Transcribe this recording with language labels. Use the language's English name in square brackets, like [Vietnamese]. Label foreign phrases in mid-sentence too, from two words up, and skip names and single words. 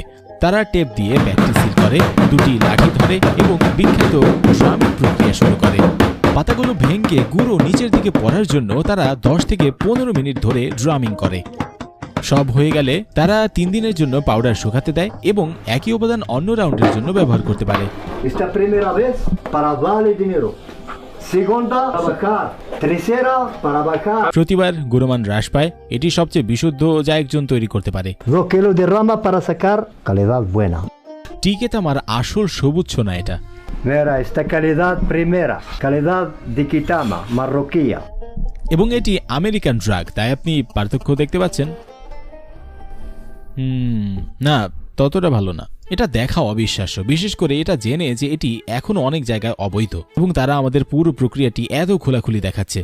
[Bangla] তারা টেপ দিয়ে ব্যাগটি সিল করে, দুটি লাঠি ধরে এবং বিখ্যাত ড্রামিং প্রক্রিয়া শুরু করে। পাতাগুলো ভেঙে গুঁড়ো নিচের দিকে পড়ার জন্য তারা 10 থেকে 15 মিনিট ধরে ড্রামিং করে। সব হয়ে গেলে তারা 3 দিনের জন্য পাউডার শুকাতে দেয় এবং একই উপাদান অন্য রাউন্ডের জন্য ব্যবহার করতে পারে। [Spanish] Esta primera vez para darle dinero. Segunda para bajar. Tercera para bajar. [Bangla] প্রতিবার গুণমান হ্রাস পায়। এটি সবচেয়ে বিশুদ্ধ যা একজন তৈরি করতে পারে। [Spanish] 2 kilos de rama para sacar calidad buena. [Bangla] টিকেতামার আসল সবুজ সোনা এটা। [Spanish] Mira, esta calidad primera, calidad de Kitama, marroquía. [Bangla] এবং এটি আমেরিকান ড্রাগ, তাই আপনি পার্থক্য দেখতে পাচ্ছেন। না, ততটা ভালো না। এটা দেখা অবিশ্বাস্য, বিশেষ করে এটা জেনে যে এটি এখনো অনেক জায়গায় অবৈধ এবং তারা আমাদের পুরো প্রক্রিয়াটি এত খোলাখুলি দেখাচ্ছে।